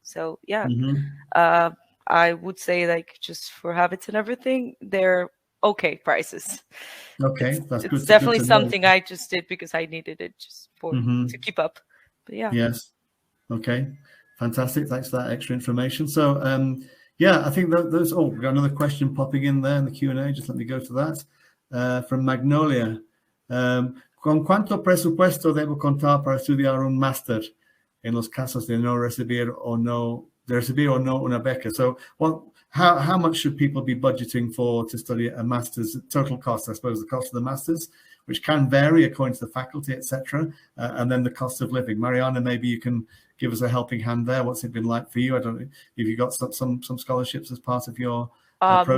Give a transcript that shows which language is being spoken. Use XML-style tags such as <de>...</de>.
<en>So yeah, I would say like just for habits and everything, they're okay prices. Okay, that's good. It's definitely something I just did because I needed it just for to keep up. But yeah. Yes. Okay. Fantastic. Thanks for that extra information. So Yeah, I think those. Oh, we've got another question popping in there in the Q&A. Just let me go to that. From Magnolia.</en> <es>¿Con cuánto presupuesto debo contar para estudiar un máster en los casos de no recibir o no una beca?</es> <en>So, how much should people be budgeting to study a master's? Total cost, I suppose, the cost of the master's, which can vary according to the faculty, etc., and then the cost of living. Mariana, maybe you can give us a helping hand there. What's it been like for you? I don't know if you got some scholarships as part of your process.</en>